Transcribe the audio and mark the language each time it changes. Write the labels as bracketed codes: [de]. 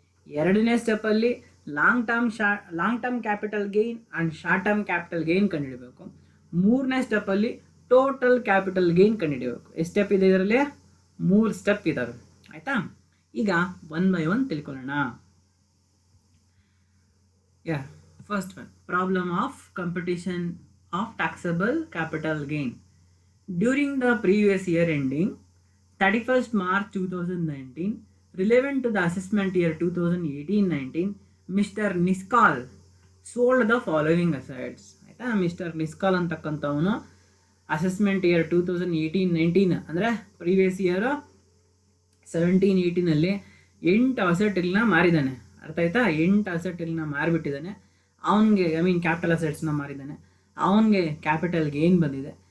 [kn] ಎರಡನೇ ಸ್ಟೆಪ್ಪಲ್ಲಿ long term capital gain and short term capital gain ಕಂಡುಹಿಡಬೇಕು. ಮೂರನೇ ಸ್ಟೆಪ್ಪಲ್ಲಿ total capital gain ಕಂಡುಹಿಡಬೇಕು. ಎಷ್ಟು step ಇದೆ ಇದರಲ್ಲಿ? 3 ಸ್ಟೆಪ್ ಇದ್ದಾವೆ, ಆಯಿತಾ? ಈಗ 1 by 1 ತಿಳ್ಕೊಳ್ಳೋಣ. [en] Yeah, first one, problem of competition of taxable capital gain. During the previous year ending 31st March 2019, relevant to the assessment year 2018-19, Mr. Niskal sold the following assets. [kn] ಆಯ್ತಾ, mister ನಿಸ್ಕಾಲ್ ಅಂತಕ್ಕಂಥವನು assessment year 2018-19 ಅಂದರೆ previous year 17-18 8 ಅಸೆಟ್ಗಳನ್ನ ಮಾರಿದ್ದಾನೆ. ಅರ್ಥ ಆಯ್ತಾ, 8 ಅಸೆಟ್ಗಳನ್ನ ಮಾರಿಬಿಟ್ಟಿದ್ದಾನೆ. ಅವನಿಗೆ capital ಅಸೆಟ್ಸ್ನ ಮಾರಿದ್ದಾನೆ, ಅವನಿಗೆ capital gain ಬಂದಿದೆ.